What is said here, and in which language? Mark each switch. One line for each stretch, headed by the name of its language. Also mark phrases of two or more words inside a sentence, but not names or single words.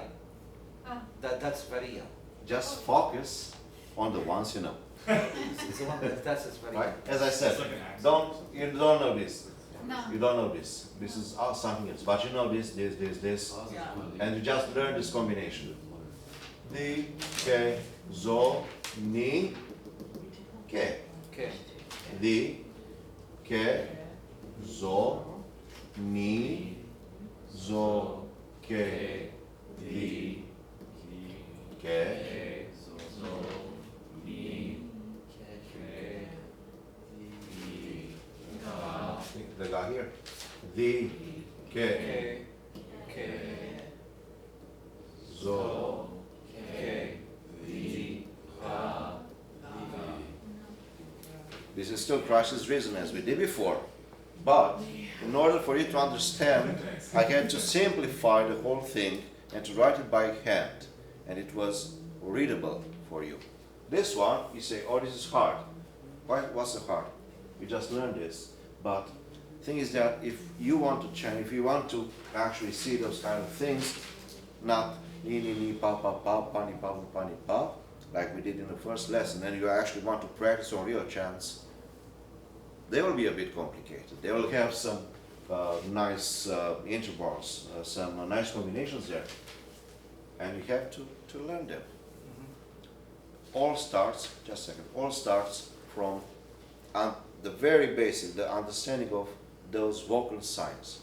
English: Ah, That's varia. Just focus on the ones you know, It's the one that's varia. right? As I said, It's like an accent. you don't know this. no. You don't know this. This is something else. But you know this, Yeah. and you just learn this combination.
Greek: Di, ke, zo, ni, ke.
English: Okay.
Greek: Di, ke, zo, ni, zo, ke, di, ke.
English: The guy here.
Greek: Di, ke,
English: Okay. Okay.
Greek: zo,
English: This is still Christ's reason as we did before. But in order for you to understand, I had to simplify the whole thing and to write it by hand. And it was readable for you. This one, you say, oh, this is hard. Why? What's so hard? You just learned this. But the thing is that if you want to change, if you want to actually see those kind of things, not
Greek: ni ni ni pa pa pa pa ni pa pa ni pa,
English: like we did in the first lesson, and you actually want to practice on real chants, they will be a bit complicated. They will have some nice intervals, some nice combinations there, and you have to learn them. All starts, just a second, all starts from the very basic, the understanding of those vocal signs.